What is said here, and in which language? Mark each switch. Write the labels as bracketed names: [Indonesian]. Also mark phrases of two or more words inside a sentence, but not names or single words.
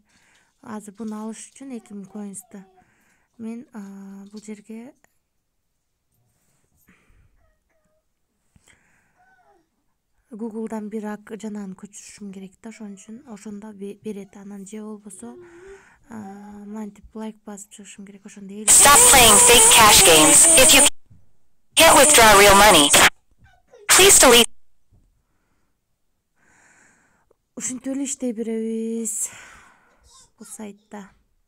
[Kyrgyz] Азыр буну алыш үчүн 2000 coins'ты мен бул жерге Google'дан бир жанагын көчүрүшүм керек да, ошон үчүн ошондо берет. Анан же болбосо мантип лайк басып чыгышым керек, ошондо эл. [English] Stop playing fake cash games. If you can't withdraw real money, please delete. [Kyrgyz] Ушинтип эле иштей беребиз бул сайтта.